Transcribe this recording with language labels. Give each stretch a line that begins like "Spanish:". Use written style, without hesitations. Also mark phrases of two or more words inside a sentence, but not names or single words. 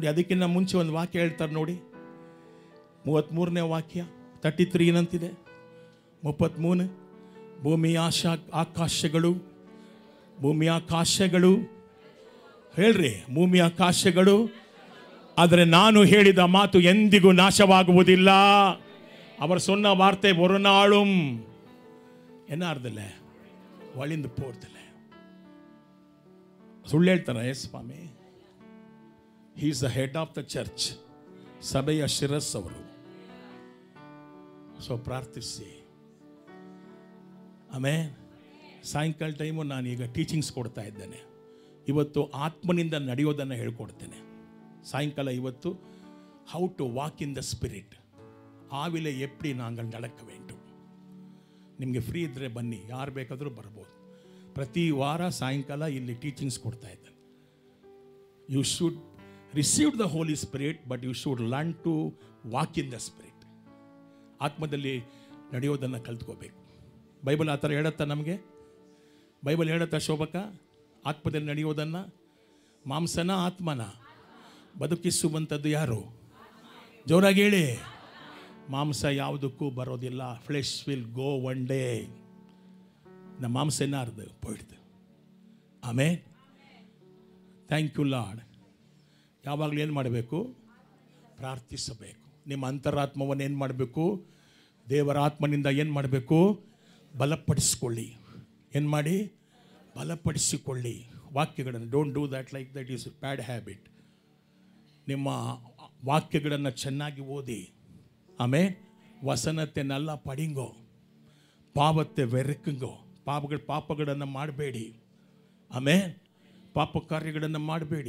Kannada: ಅದಕ್ಕಿಂತ ಮುಂಚೆ ಒಂದು ವಾಕ್ಯ ಹೇಳ್ತಾರೆ ನೋಡಿ, 33ನೇ ವಾಕ್ಯ 33 ಏನಂತಿದೆ? 33 ಭೂಮಿಯ ಆಕಾಶಗಳು ಹೇಳ್ರಿ, ಭೂಮಿಯ ಆಕಾಶಗಳು, ಆದರೆ ನಾನು ಹೇಳಿದ ಮಾತು ಎಂದಿಗೂ ನಾಶವಾಗುವುದಿಲ್ಲ.
Tamil: அவர் சொன்ன வார்த்தை ஒரு நாளும் என்ன ஆறுதில்ல, வழிந்து போறதில்ல.
Kannada: ಸುಳ್ಳು ಹೇಳ್ತಾರ? ಎಸ್ ಸ್ವಾಮಿ.
English: He is the head of the church.
Kannada: ಸಭೆಯ ಶಿರಸ್ ಅವರು. ಸೊ ಪ್ರಾರ್ಥಿಸಿ. ಆಮೇಲೆ ಸಾಯಂಕಾಲ ಟೈಮು ನಾನು ಈಗ ಟೀಚಿಂಗ್ಸ್ ಕೊಡ್ತಾ ಇದ್ದೇನೆ. ಇವತ್ತು ಆತ್ಮನಿಂದ ನಡೆಯೋದನ್ನು ಹೇಳ್ಕೊಡ್ತೇನೆ ಸಾಯಂಕಾಲ.
English: ಇವತ್ತು How to walk in the Spirit.
Tamil: ஆவியிலே எப்படி நாங்கள் நடக்க வேண்டும்.
Kannada: ನಿಮಗೆ ಫ್ರೀ ಇದ್ದರೆ ಬನ್ನಿ, ಯಾರು ಬೇಕಾದರೂ ಬರ್ಬೋದು. ಪ್ರತಿ ವಾರ ಸಾಯಂಕಾಲ ಇಲ್ಲಿ ಟೀಚಿಂಗ್ಸ್ ಕೊಡ್ತಾ ಇದ್ದೇನೆ.
English: You should receive the Holy Spirit, but you should learn to walk in the Spirit.
Kannada: ಆತ್ಮದಲ್ಲಿ ನಡೆಯೋದನ್ನು ಕಲ್ತ್ಕೋಬೇಕು. ಬೈಬಲ್ ಆ ಥರ ಹೇಳುತ್ತಾ ನಮಗೆ? ಬೈಬಲ್ ಹೇಳುತ್ತಾ ಶೋಭಕ? ಆತ್ಮದಲ್ಲಿ ನಡೆಯೋದನ್ನು. ಮಾಂಸನ ಆತ್ಮನ ಬದುಕಿಸುವಂಥದ್ದು ಯಾರು? ಜೋರಾಗಿ ಹೇಳಿ. ಮಾಂಸ ಯಾವುದಕ್ಕೂ ಬರೋದಿಲ್ಲ.
English: Flesh will go one day.
Kannada: ನಮ್ಮ ಮಾಂಸ ಏನಾರ್ದು ಪೋಯ್ದು.
English: ಆಮೇಲೆ Thank you Lord.
Kannada: ಯಾವಾಗಲೂ ಏನು ಮಾಡಬೇಕು? ಪ್ರಾರ್ಥಿಸಬೇಕು. ನಿಮ್ಮ ಅಂತರಾತ್ಮವನ್ನು ಏನು ಮಾಡಬೇಕು? ದೇವರ ಆತ್ಮನಿಂದ ಏನು ಮಾಡಬೇಕು? ಬಲಪಡಿಸಿಕೊಳ್ಳಿ. ಏನು ಮಾಡಿ? ಬಲಪಡಿಸಿಕೊಳ್ಳಿ ವಾಕ್ಯಗಳನ್ನು.
English: Don't do that like that is bad habit.
Kannada: ನಿಮ್ಮ ವಾಕ್ಯಗಳನ್ನು ಚೆನ್ನಾಗಿ ಓದಿ.
Tamil: ಆಮೇಲೆ வசனத்தை நல்ல படிங்கோ, பாவத்தை வெறுங்கோ.
Kannada: ಪಾಪಗಳನ್ನು ಮಾಡಬೇಡಿ. ಆಮೇಲೆ ಪಾಪ ಕಾರ್ಯಗಳನ್ನು ಮಾಡಬೇಡಿ.